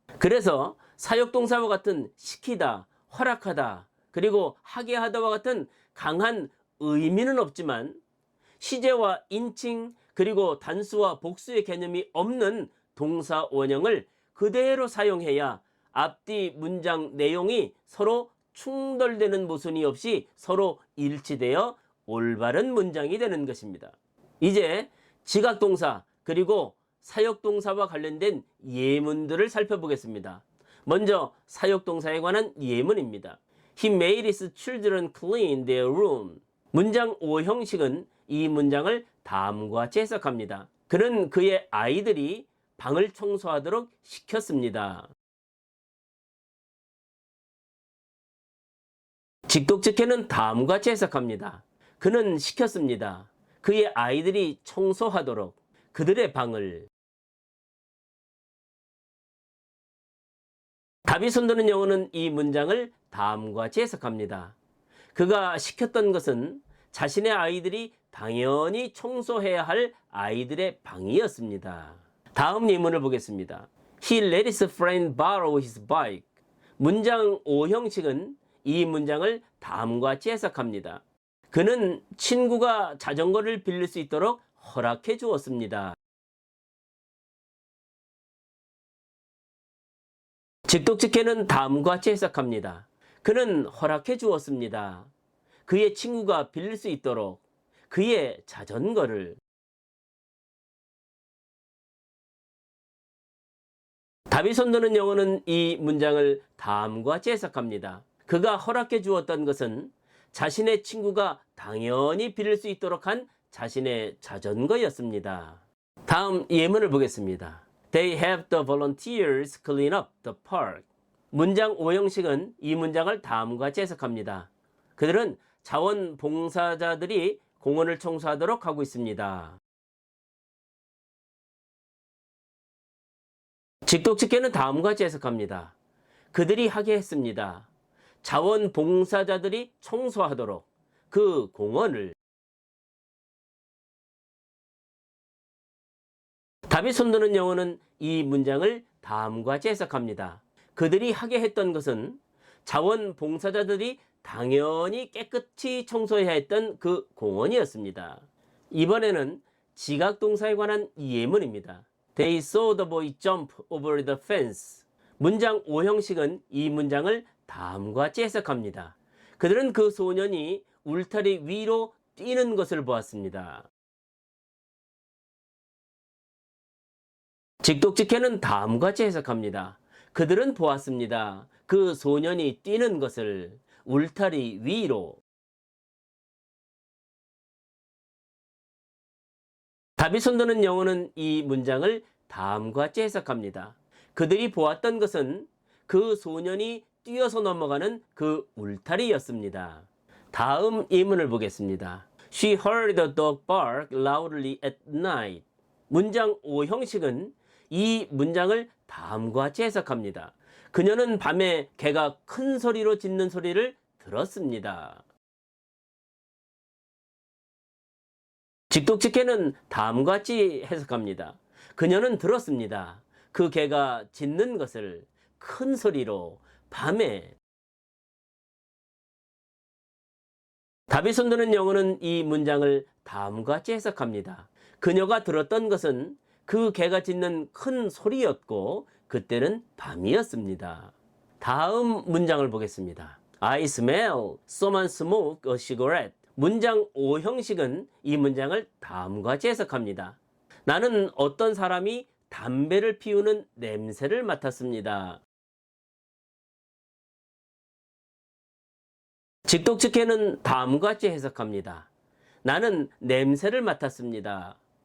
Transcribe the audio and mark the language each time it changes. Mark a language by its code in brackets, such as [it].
[ko] 그래서 사역동사와 같은 시키다, 허락하다, 그리고 하게 하다와 같은 강한 의미는 없지만 시제와 인칭 그리고 단수와 복수의 개념이 없는 동사 원형을 그대로 사용해야 앞뒤 문장 내용이 서로 충돌되는 모순이 없이 서로 일치되어 올바른 문장이 되는 것입니다. 이제 지각동사 그리고 사역동사와 관련된 예문들을 살펴보겠습니다. 먼저 사역동사에 관한 예문입니다. [en] He made his children clean their room. [ko] 문장 5형식은 이 문장을 다음과 같이 해석합니다. 그는 그의 아이들이 방을 청소하도록 시켰습니다. 직독직해는 다음과 같이 해석합니다. 그는 시켰습니다. 그의 아이들이 청소하도록 그들의 방을. 답이 손드는 영어는 이 문장을 다음과 같이 해석합니다. 그가 시켰던 것은 자신의 아이들이 당연히 청소해야 할 아이들의 방이었습니다. 다음 예문을 보겠습니다. [en] He let his friend borrow his bike. [ko] 문장 5형식은 이 문장을 다음과 같이 해석합니다. 그는 친구가 자전거를 빌릴 수 있도록 허락해 주었습니다. 직독직해는 다음과 같이 해석합니다. 그는 허락해 주었습니다. 그의 친구가 빌릴 수 있도록 그의 자전거를. 답이 손드는 영어는 이 문장을 다음과 같이 해석합니다. 그가 허락해 주었던 것은 자신의 친구가 당연히 빌릴 수 있도록 한 자신의 자전거였습니다. 다음 예문을 보겠습니다. [en] They have the volunteers clean up the park. [ko] 문장 5형식은 이 문장을 다음과 같이 해석합니다. 그들은 자원봉사자들이 공원을 청소하도록 하고 있습니다. 직독직해는 다음과 같이 해석합니다. 그들이 하게 했습니다. 자원봉사자들이 청소하도록 그 공원을. 답이 손드는 영어는 이 문장을 다음과 같이 해석합니다. 그들이 하게 했던 것은 자원봉사자들이 당연히 깨끗이 청소해야 했던 그 공원이었습니다. 이번에는 지각동사에 관한 예문입니다. [en] They saw the boy jump over the fence. [ko] 문장 5형식은 이 문장을 다음과 같이 해석합니다. 그들은 그 소년이 울타리 위로 뛰는 것을 보았습니다. 직독직해는 다음과 같이 해석합니다. 그들은 보았습니다. 그 소년이 뛰는 것을 울타리 위로. 답이 손드는 영어는 이 문장을 다음과 같이 해석합니다. 그들이 보았던 것은 그 소년이 뛰어서 넘어가는 그 울타리였습니다. 다음 예문을 보겠습니다. [en] She heard the dog bark loudly at night. [ko] 문장 5형식은 이 문장을 다음과 같이 해석합니다. 그녀는 밤에 개가 큰 소리로 짖는 소리를 들었습니다. 직독직해는 다음과 같이 해석합니다. 그녀는 들었습니다. 그 개가 짖는 것을 큰 소리로 밤에. 답이 손드는 영어는 이 문장을 다음과 같이 해석합니다. 그녀가 들었던 것은 그 개가 짖는 큰 소리였고 그때는 밤이었습니다. 다음 문장을 보겠습니다. [en] I smell someone smoke a cigarette. [ko] 문장 5형식은 이 문장을 다음과 같이 해석합니다. 나는 어떤 사람이 담배를 피우는 냄새를 맡았습니다. 직독직해는 다음과 같이 해석합니다. 나는 냄새를 맡았습니다.